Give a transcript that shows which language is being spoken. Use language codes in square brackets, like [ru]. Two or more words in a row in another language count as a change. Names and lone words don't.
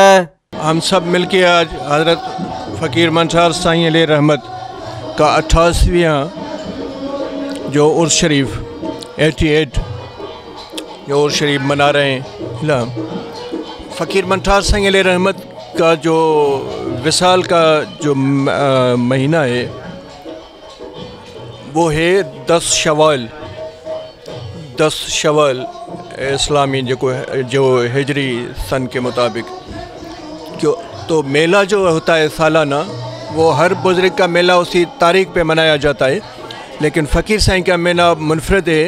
[ur] ہم سب مل کے آج حضرت فقیر منٹھار سائیں علیہ رحمت کا 88واں جو عرس شریف 88 جو عرس شریف منا رہے ہیں. فقیر منٹھار سائیں علیہ رحمت کا جو وصال کا جو مہینہ ہے وہ ہے 10 شوال اسلامی جو ہجری سن کے مطابق. کیوں تو میلہ جو ہوتا ہے سالانہ وہ ہر بزرگ کا میلہ اسی تاریخ پہ منایا جاتا ہے، لیکن فقیر سائیں کا میلہ منفرد ہے.